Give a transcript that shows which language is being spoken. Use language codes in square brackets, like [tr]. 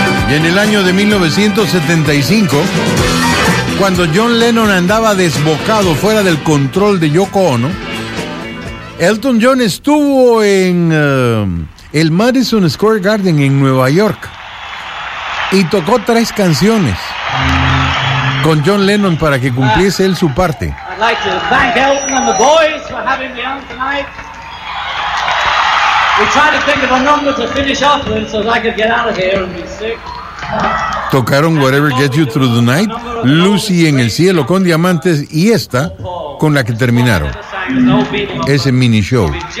[es] Y en el año de 1975, cuando John Lennon andaba desbocado fuera del control de Yoko Ono, Elton John estuvo en el Madison Square Garden en Nueva York y tocó tres canciones con John Lennon para que cumpliese él su parte. [en] I'd like to thank Elton and the boys for having me on tonight. We tried to think of a number to finish off with so that I could get out of here and be sick. [es] Tocaron Whatever Gets You Through the Night, Lucy en el Cielo con Diamantes y esta con la que terminaron ese mini show.